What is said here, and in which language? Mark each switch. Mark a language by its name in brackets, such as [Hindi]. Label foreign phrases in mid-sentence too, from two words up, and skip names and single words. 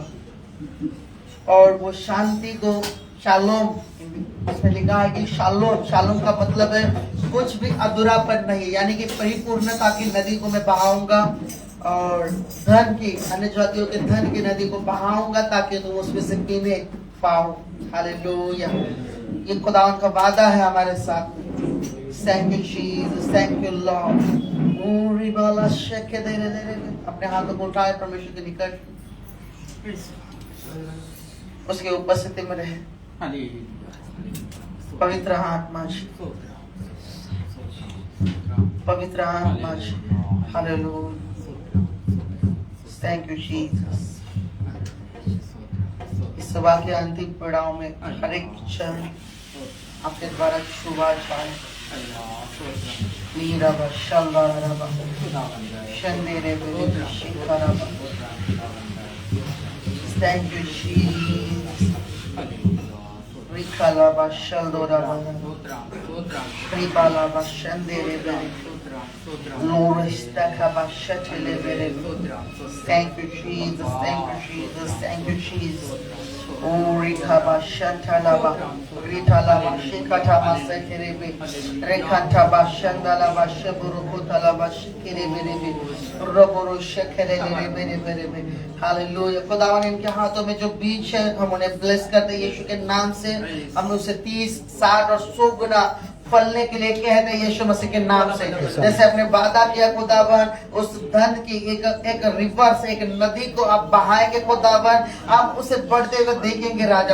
[Hindi] और वो शांति को शालोम, इसमें लिखा है कि शालोम, शालोम का मतलब है कुछ भी अधूरापन नहीं, यानी कि परिपूर्णता की नदी को मैं बहाऊंगा और धन की, अन्य जातियों के धन की नदी को बहाऊंगा ताकि तुम उसमें से पीने पाओ। हालेलुया, ये खुदावन का वादा है हमारे साथ। [English] Thank you Jesus, thank you Lord. ओरी बाला शेके दे रे दे, [Hindi] अपने हाथों को उठाए परमेश्वर के निकट, उसके उपस्थिति में रहे। पवित्र आत्मा, पवित्र आत्मा, हालेलुया, [English] thank you Jesus. [Hindi] इस सभा के अंतिम पड़ाव में हर एक क्षण आपके द्वारा छुआ जाए। नीरव शंगारव शंदेरे बेरे शिखरव, [English] Thank you Jesus. रिखलव शंदोरव रिबालव शंदेरे बेरे लोरिस्टकव शचले बेरे। Thank you Jesus, thank you Jesus, thank you Jesus. Orikaba shantalaba ritalaba shikatama sekerebe rekantaba shandalaba shaburukutalaba shikerebe roboro shekerebe। [Hindi] हालेलुया, खुदावन इनके हाथों में जो बीज है हम उन्हें ब्लेस करते हैं यीशु के नाम से। हम उसे 30, 60 और 100 गुना फलने के लिए कहते हैं यीशु मसीह के नाम से। जैसे आपने वादा किया खुदावन, उस धन की एक रिवर से, एक नदी को आप बहाएंगे खुदावन, आप उसे बढ़ते हुए देखेंगे राजा।